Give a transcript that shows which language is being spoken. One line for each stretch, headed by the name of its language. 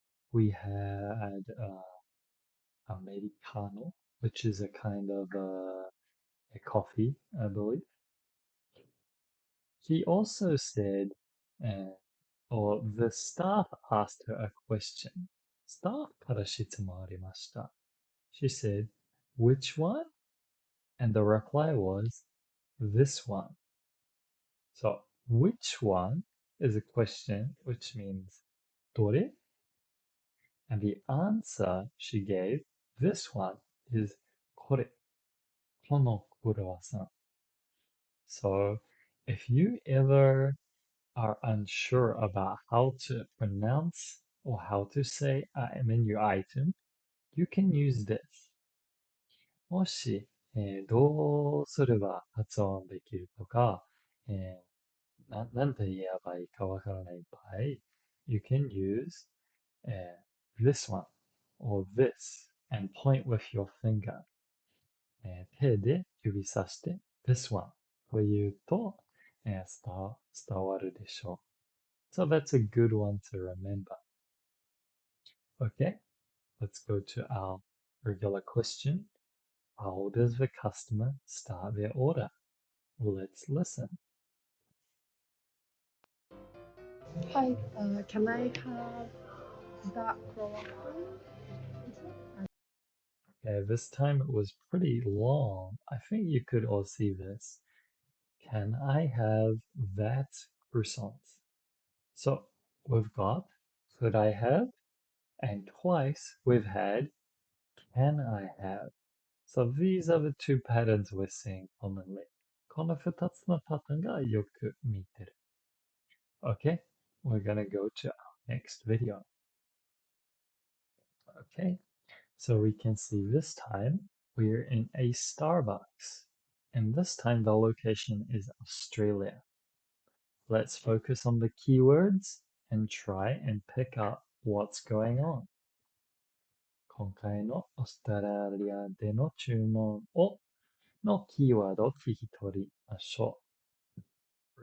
English: We had Americano, which is a kind of a coffee, I believe. He also said, or the staff asked her a question.
Japanese: Staff から質問ありました.
English: She said, which one? And the reply was, this one. So, which one is a question which means どれ? And the answer she gave, this one, is これ.
Japanese: このクロワッサン.
English: So, if you ever are unsure about how to pronounce or how to say a menu item, you can use this.
Japanese: もし、どうすれば発音できるとか、なんて言えばいいかわからない場合、
English: you can use this one or this and point with your finger.
Japanese: 手で指さして
English: this one
Japanese: と言うと、伝わるでしょう。
English: So that's a good one to remember. Okay, let's go to our regular question. How does the customer start their order? Let's listen. Hi, can I have that croissant? Okay, this time it was pretty long. I think you could all see this. Can I have that croissant? So we've got could I have, and twice we've had can I have. So these are the two patterns we're seeing commonly.
Japanese: この2つのパターンがよく見てる.
English: Okay, we're gonna go to our next video. Okay, so we can see this time we're in a Starbucks, and this time the location is Australia. Let's focus on the keywords and try and pick up what's going on.
Japanese: 今回のオーストラリアでの注文のキーワードを聞き取りましょう.